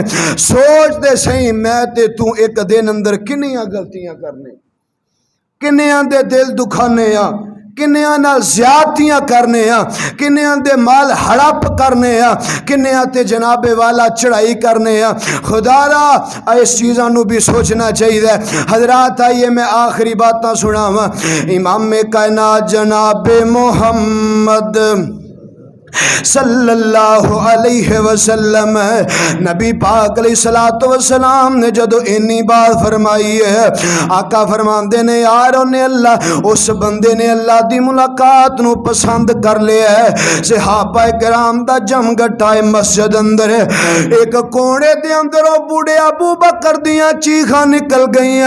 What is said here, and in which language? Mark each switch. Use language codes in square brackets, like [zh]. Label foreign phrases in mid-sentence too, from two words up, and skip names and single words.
[pa] ਸੋਚ ਦੇ ਸਹੀ ਮੈਂ ਤੇ ਤੂੰ ਇੱਕ ਦਿਨ ਅੰਦਰ ਕਿੰਨੀਆਂ ਗਲਤੀਆਂ ਕਰਨੇ, ਕਿੰਨੀਆਂ ਦੇ ਦਿਲ ਦੁਖਾਣੇ ਆ, ਕਿੰਨੀਆਂ ਨਾਲ ਜ਼ਿਆਦਤੀਆਂ ਕਰਨੇ ਆ, ਕਿੰਨੀਆਂ ਦੇ ਮਾਲ ਹੜੱਪ ਕਰਨੇ ਆ, ਕਿੰਨੀਆਂ ਤੇ ਜਨਾਬੇ ਵਾਲਾ ਚੜ੍ਹਾਈ ਕਰਨੇ ਆ। ਖ਼ੁਦਾਰਾ ਇਸ ਚੀਜ਼ਾਂ ਨੂੰ ਭੀ ਸੋਚਣਾ ਚਾਹੀਏ। ਹਜ਼ਰਾਤ ਆਈਏ ਮੈਂ ਆਖ਼ਰੀ ਬਾਤਾਂ ਸੁਣਾਵਾਂ। ਇਮਾਮ ਕਾਇਨਾਤ ਜਨਾਬੇ ਮੋਹੰਮਦ [ar] صلى الله عليه وسلم [pa] ਨਬੀ ਪਾਕ [ar] عليه الصلاة والسلام [pa] ਨੇ ਜਦੋਂ ਇੰਨੀ ਬਾਤ ਫ਼ਰਮਾਈ ਹੈ, ਆਕਾ ਫ਼ਰਮਾਂਦੇ ਨੇ ਯਾਰ ਉਨ੍ਹੇਂ ਅੱਲਾਹ ਉਸ ਬੰਦੇ ਨੇ ਅੱਲਾਹ ਦੀ ਮੁਲਾਕਾਤ ਨੂੰ ਪਸੰਦ ਕਰ ਲਿਆ ਹੈ। ਸਹਾਬਾ ਕਿਰਾਮ ਦਾ ਜਮਘਟਾ ਹੈ ਮਸਜਿਦ ਅੰਦਰ, ਇੱਕ ਕੋਨੇ ਦੇ ਅੰਦਰੋਂ ਬੁੱਢੇ ਅਬੂ ਬਕਰ ਦੀਆਂ ਚੀਕਾਂ ਨਿਕਲ ਗਈਆਂ।